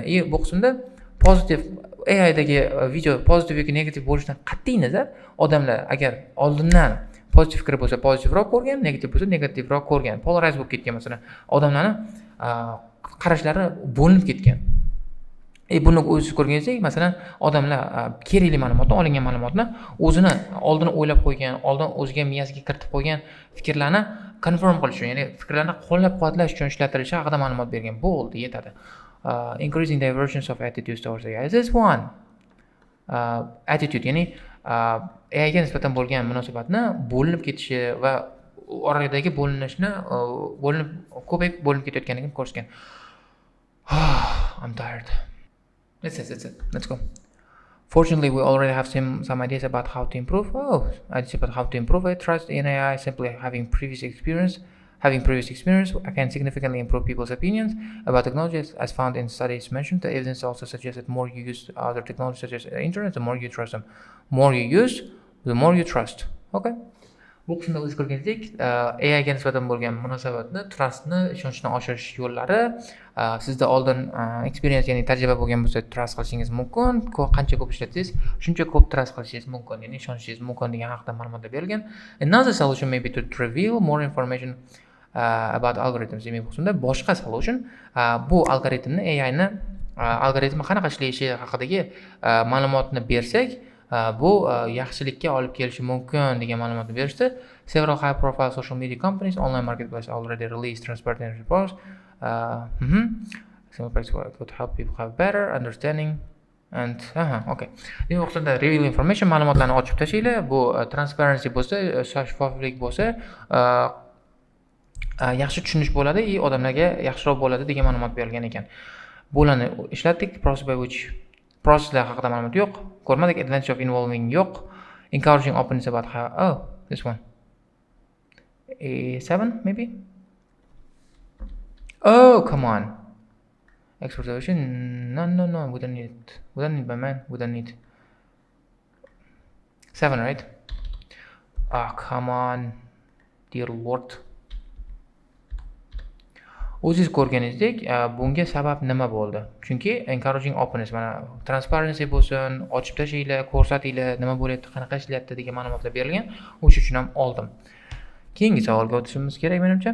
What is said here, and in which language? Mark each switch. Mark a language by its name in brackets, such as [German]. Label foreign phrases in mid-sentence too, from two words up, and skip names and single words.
[Uzbek] Bu qismda pozitiv AIdagi video pozitiv yoki negativ bo'lishidan qat'iy nazar odamlar agar oldindan pozitiv fikri bo'lsa pozitivroq ko'rgan, negativ bo'lsa negativroq ko'rgan, polarize bo'lib ketgan, masalan, odamlarning qarashlari bo'linib ketgan. Buni o'zingiz ko'rganingizdek, masalan, odamlar kerakli ma'lumotni, olingan ma'lumotni o'zini oldin o'ylab qo'ygan, oldin o'ziga miyasiga kiritib qo'ygan fikrlarni confirm qilish uchun, ya'ni fikrlarni qo'llab-quvvatlash uchun ishlatilishi haqida ma'lumot bergan. Bo'ldi, yetadi. [English] Increasing divergence of attitudes towards AI. This is one. Attitude, [Uzbek] ya'ni AI ga nisbatan bo'lgan munosabatni bo'linib ketishi va oradagi bo'linishni ko'payib bo'linib ketayotganligini ko'rsatgan. [English] I'm tired. That's it. Let's go. Fortunately, we already have some ideas about how to improve. Ideas about how to improve trust in AI. Simply having previous experience, I can significantly improve people's opinions about technologies. As found in studies mentioned, the evidence also suggests that more you use other technologies such as the internet, the more you trust them. More you use, the more you trust. Okay. [Uzbek] Bu qismda o'z ko'rgandek, AI ga nisbatan bo'lgan munosabatni, trustni, ishonchni oshirish yo'llari sizda oldin experience, ya'ni tajriba bo'lgan bo'lsa trust qilishingiz mumkin. Qancha ko'p ishlatsangiz, shuncha ko'p trust qilishingiz mumkin, ya'ni ishonishingiz mumkin degan haqida ma'lumotlar berilgan. [English] Another solution may be to reveal more information about algorithms. [Uzbek] Demak, bu qismda boshqa solution bu algoritmni, AI ni algoritmi qanaqa ishlashi haqidagi ma'lumotni bersak, bu yaxshilikka olib kelishi mumkin degan ma'lumotni berishdi. [English] Several high profile social media companies, online marketplaces already released transparent reports. Some practices could help people have better understanding and okay. [Uzbek] Demak, o'qishda [English] reveal information [Uzbek] ma'lumotlarni ochib tashlaylar. Bu transparency bo'lsa, shaffoflik bo'lsa, yaxshi tushunish bo'ladi, odamlarga yaxshiroq bo'ladi degan ma'lumot berilgan ekan. Bularni ishlatdik. Processlar haqida ma'lumot yo'q. Ko'rmadik. [English] Advantage of involving yo'q. Encouraging openness about how this one. A7 maybe? Oh, come on. Exportation. No. We don't need it. We don't need, my man. We don't need. 7, right? Come on. Dear Lord. [Uzbek] O'zingiz ko'rganingizdek, bunga sabab nima bo'ldi? Chunki [English] encouraging openness, [Uzbek] mana transparency bo'lsin, ochib tashlanglar, ko'rsatinglar, nima bo'lyapti, qanaqa ishlayapti degan ma'lumotlar berilgan. O'sha uchun ham oldim. Keyingi savolga o'tishimiz kerak menimcha.